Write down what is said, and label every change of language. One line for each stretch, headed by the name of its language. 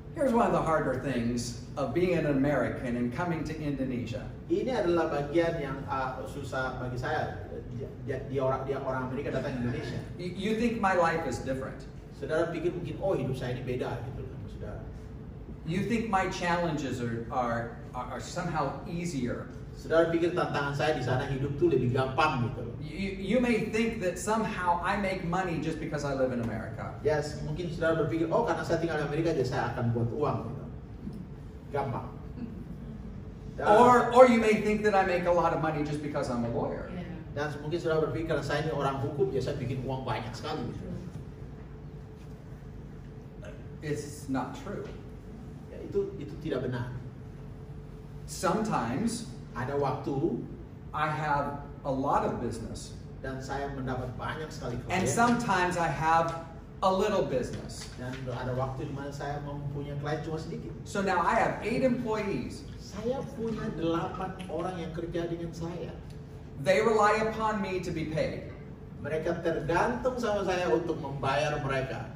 English: Here's one of the harder things of being an American and coming to Indonesia.
Indonesian: Ini adalah bagian yang susah bagi saya. Dia orang Amerika datang ke Indonesia.
English: You think my life is different.
Indonesian: Saudara pikir mungkin hidup saya ini beda gitu sama saudara.
English: You think my challenges are somehow easier.
Indonesian: Saudara pikir tantangan saya di sana hidup tuh lebih gampang gitu.
English: You may think that somehow I make money just because I live in America.
Indonesian: Yes, mungkin saudara berpikir karena saya tinggal di Amerika jadi saya akan buat uang gitu. Gampang. Dan,
English: Or you may think that I make a lot of money just because I'm a lawyer.
Indonesian: dan mungkin saudara berpikir karena saya ini orang hukum ya saya bikin uang banyak sekali gitu.
English: It's not true.
Indonesian: Ya, itu tidak benar.
English: Sometimes
Indonesian: Ada waktu
English: I have a lot of business,
Indonesian: dan saya mendapat banyak sekali
English: and
Indonesian: klien.
English: sometimes I have a little business.
Indonesian: Dan ada waktu di mana saya mempunyai klien cuma sedikit.
English: So now I have 8 employees.
Indonesian: Saya punya 8 orang yang kerja dengan saya.
English: They rely upon me to be paid.
Indonesian: Mereka tergantung sama saya untuk membayar mereka.